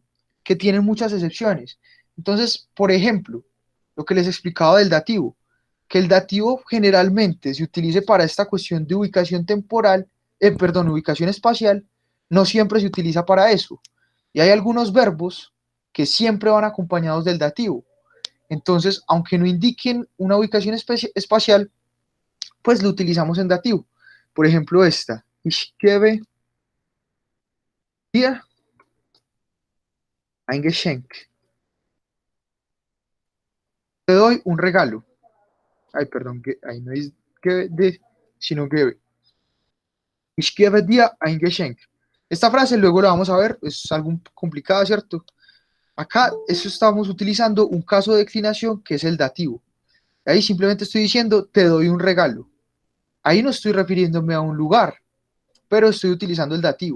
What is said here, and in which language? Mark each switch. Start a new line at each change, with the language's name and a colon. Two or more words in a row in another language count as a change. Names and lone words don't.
Spanish: Que tiene muchas excepciones. Entonces, por ejemplo, lo que les explicaba del dativo, que el dativo generalmente se utilice para esta cuestión de ubicación temporal, perdón, ubicación espacial, no siempre se utiliza para eso. Y hay algunos verbos que siempre van acompañados del dativo. Entonces, aunque no indiquen una ubicación espacial, pues lo utilizamos en dativo. Por ejemplo, esta.
German: Ich gebe dir ein Geschenk.
Spanish: Te doy un regalo. Ay, perdón, que ahí no es
German: gebe de,
Spanish: sino gebe.
German: Ich gebe dir ein Geschenk.
Spanish: Esta frase luego la vamos a ver, es algo complicada, ¿cierto? Acá eso estamos utilizando un caso de declinación que es el dativo. Ahí simplemente estoy diciendo te doy un regalo. Ahí no estoy refiriéndome a un lugar, pero estoy utilizando el dativo.